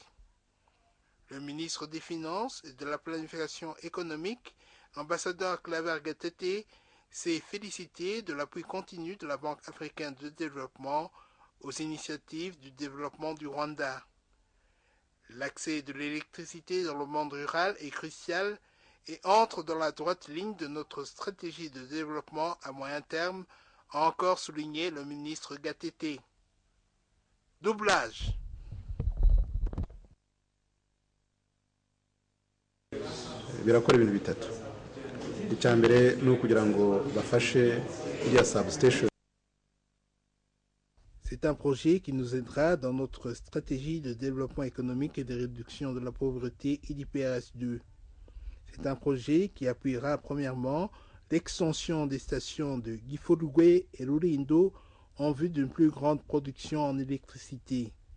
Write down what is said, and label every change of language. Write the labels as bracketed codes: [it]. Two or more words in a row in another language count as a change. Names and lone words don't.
[fr] Le ministre des Finances et de la Planification économique, l'ambassadeur Claver Gatete, s'est félicité de l'appui continu de la Banque africaine de développement aux initiatives du développement du Rwanda. L'accès de l'électricité dans le monde rural est crucial et entre dans la droite ligne de notre stratégie de développement à moyen terme, a encore souligné le ministre Gatete. Doublage. [rw] Birakora ibintu bitatu. Icya mbere ni ukugira ngo bafashe iriya substation. [fr] C'est un projet qui nous aidera dans notre stratégie de développement économique et de réduction de la pauvreté IDPRS2. C'est un projet qui appuiera premièrement l'extension des stations de Gifurugwe et Rulindo en vue d'une plus grande production en électricité.